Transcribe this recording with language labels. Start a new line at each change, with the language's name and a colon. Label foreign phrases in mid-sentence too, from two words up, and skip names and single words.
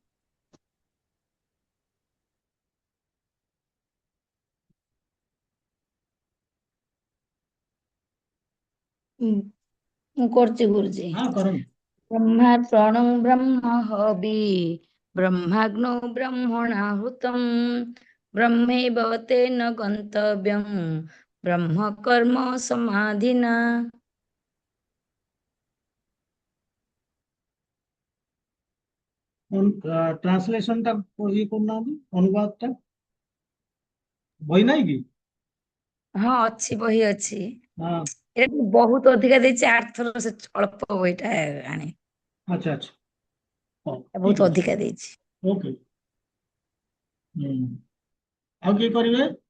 Odia: ମୁଁ କରୁଛି ଗୁରୁଜୀ। ହଁ କରନ୍ତୁ।
Sanskrit: ବ୍ରହ୍ମାର୍ପଣଂ ବ୍ରହ୍ମ ହବି ବ୍ରହ୍ମାଗ୍ନୋ ବ୍ରହ୍ମଣାହୁତମ୍ ବ୍ରହ୍ମୈବ ତେନ ଗନ୍ତବ୍ୟଂ ବ୍ରହ୍ମ କର୍ମ ସମାଧିନା।
Odia: ट्रांसलेशन टा ये କରୁନାହାନ୍ତି, ଅନୁବାଦ ଟା ବହି ନାହିଁ କି? ହଁ ଅଛି, ବହି ଅଛି। ହଁ। ଏଟା ଟିକେ ବହୁତ ଅଧିକା ଦେଇଛି, 8 ଥର ସେ ଅଳ୍ପ ବହିଟା ଆଣେ। ଆଚ୍ଛା ଆଚ୍ଛା, ହଉ ବହୁତ ଠିକ ଅଛି, ଅଧିକା ଦେଇଛି। ଓକେ। ଆଉ କିଏ କରିବେ?